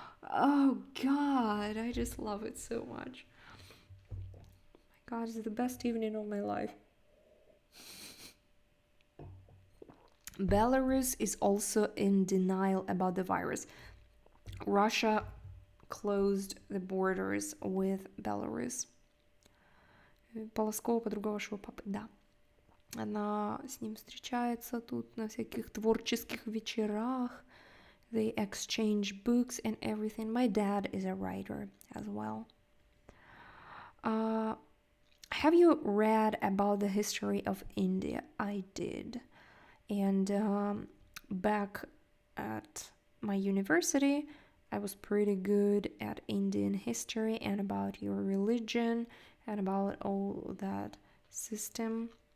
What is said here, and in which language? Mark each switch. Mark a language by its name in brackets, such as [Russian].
[English] Oh God, I just love it so much. Oh my God, it's the best evening of my life. Belarus is also in denial about the virus. Russia closed the borders with Belarus. [Russian] Полоскова, подруга вашего папы, да. Она с ним встречается тут на всяких творческих вечерах. [English] They exchange books and everything. My dad is a writer as well. Have you read about the history of India? I did. And back at my university, I was pretty good at Indian history and about your religion and about all that system.